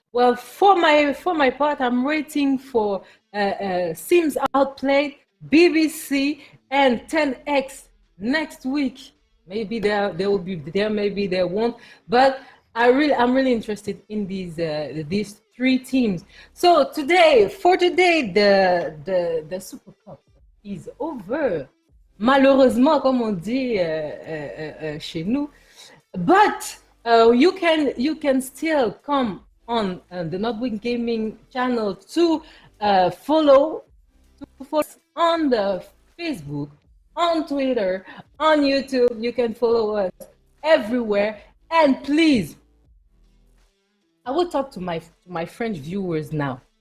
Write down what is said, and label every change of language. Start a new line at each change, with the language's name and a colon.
English: well, for my part, I'm waiting for Sims Outplayed, BBC, and 10X next week. Maybe they will be there, maybe they won't. But I'm really interested in these three teams. So for today, the Super Cup is over.
French: Malheureusement, comme on dit chez nous.
English: But you can still come on the Notebook Gaming channel to follow us on the Facebook, on Twitter, on YouTube. You can follow us everywhere. And please, I will talk to my French viewers now.